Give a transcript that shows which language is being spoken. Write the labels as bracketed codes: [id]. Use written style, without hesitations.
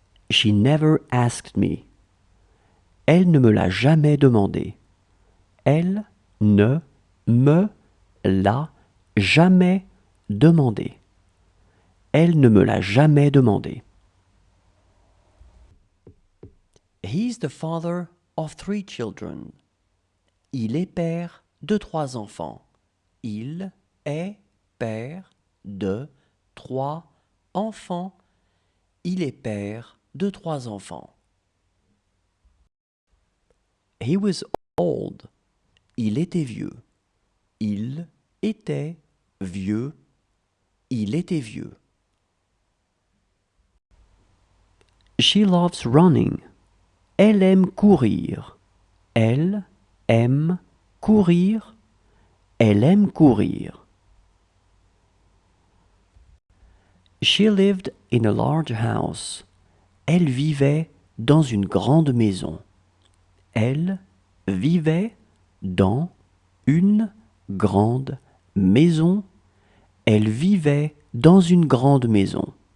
[en] She never asked me. [fr] Elle ne me l'a jamais demandé. Elle ne me l'a jamais demandé. Elle ne me l'a jamais demandé. [en] He is the father of 3 children. [fr] Il est père de 3 enfants. Il est père de 3 enfants. Il est père de 3 enfants. [en] He was old. [fr] Il était vieux. Il était vieux. Il était vieux. [en] She loves running. [fr] Elle aime courir. Elle aime courir. Elle aime courir. [en] She lived in a large house. [fr] Elle vivait dans une grande maison. Elle vivait dans une grande maison. Elle vivait dans une grande maison.